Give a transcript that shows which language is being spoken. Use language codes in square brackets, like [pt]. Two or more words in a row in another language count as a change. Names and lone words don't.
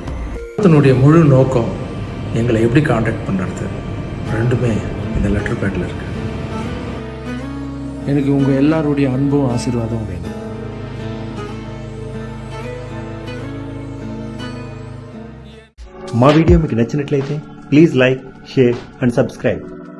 [ta] அதனுடைய முழு நோக்கம் எங்களை எப்படி காண்டாக்ட் பண்ணுறது ரெண்டுமே இந்த [en] letter pad-il [ta] இருக்கு. எனக்கு உங்கள் எல்லாருடைய அன்பும் ஆசீர்வாதமும் வேணும். [te] మా వీడియో మీకు నచ్చినట్లయితే [en] please like, share and subscribe.